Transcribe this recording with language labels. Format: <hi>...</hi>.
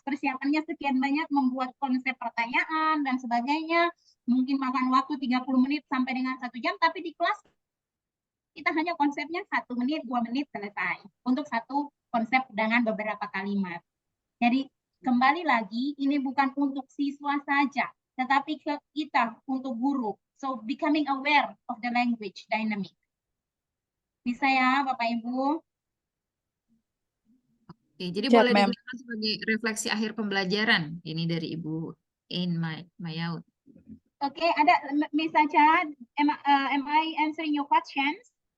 <id>Persiapannya sekian banyak, membuat konsep pertanyaan dan sebagainya, mungkin makan waktu 30 menit sampai dengan 1 jam, tapi di kelas kita hanya konsepnya 1 menit, 2 menit selesai untuk satu konsep dengan beberapa kalimat. Jadi kembali lagi, ini bukan untuk siswa saja, tetapi ke kita untuk guru.</id> <en>So becoming aware of the language dynamic.</en> <id>Bisa ya Bapak Ibu? Oke, jadi Siap, boleh</id> <en>Ma'am.</en> <id>digunakan sebagai refleksi akhir pembelajaran. Ini dari Ibu In Mayaud. Oke, ada</id> <en>Miss Acha, am I answering your questions?</en>